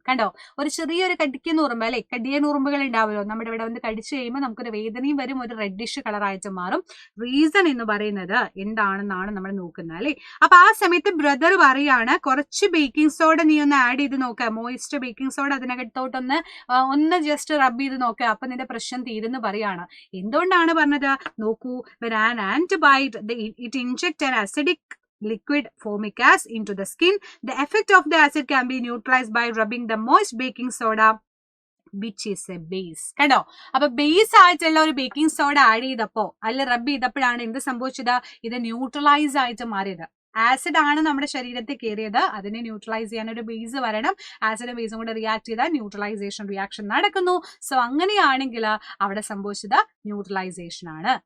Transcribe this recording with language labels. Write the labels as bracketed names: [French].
[Malayalam] കണ്ടോ, ഒരു ചെറിയൊരു കടിക്കുന്ന ഉറുമ്പ് അല്ലെ, കടിയൻ ഉറുമ്പുകൾ ഉണ്ടാവുമല്ലോ, നമ്മുടെ ഇവിടെ വന്ന് കടിച്ചു കഴിയുമ്പോൾ നമുക്കൊരു വേദനയും വരും, ഒരു റെഡിഷ് കളറായിട്ട് മാറും. റീസൺ എന്ന് പറയുന്നത് എന്താണെന്നാണ് നമ്മൾ നോക്കുന്നത് അല്ലെ. അപ്പൊ ആ സമയത്ത് ബ്രദർ പറയാണ് കുറച്ച് ബേക്കിംഗ് സോഡ നീ ഒന്ന് ആഡ് ചെയ്ത് നോക്കുക, മോയിസ്റ്റ് ബേക്കിംഗ് സോഡ അതിനകത്തോട്ടൊന്ന് ജസ്റ്റ് റബ് ചെയ്ത് നോക്കുക, അപ്പൊ നിന്റെ പ്രശ്നം തീരുന്നു പറയാണ്. എന്തുകൊണ്ടാണ് പറഞ്ഞത് നോക്കൂ, [English] when an ant bite it inject an acidic liquid formic acid into the skin. The effect of the acid can be neutralized by rubbing the moist baking soda which is a base. [Malayalam] കണ്ടോ, അപ്പൊ base ആയിട്ടുള്ള ഒരു baking soda add ചെയ്തപ്പോ അല്ല റബ്ബ് ചെയ്തപ്പോഴാണ് എന്ത് സംഭവിച്ചത്, ഇത് ന്യൂട്രലൈസ് ആയിട്ട് മാറിയത്. ആസിഡ് ആണ് നമ്മുടെ ശരീരത്തിൽ കയറിയത്, അതിനെ ന്യൂട്രലൈസ് ചെയ്യാൻ ഒരു ബേസ് വരണം. ആസിഡും ബേസും കൂടെ റിയാക്ട് ചെയ്താൽ ന്യൂട്രലൈസേഷൻ റിയാക്ഷൻ നടക്കുന്നു. സോ അങ്ങനെയാണെങ്കിൽ അവിടെ സംഭവിച്ചത് ന്യൂട്രലൈസേഷൻ ആണ്.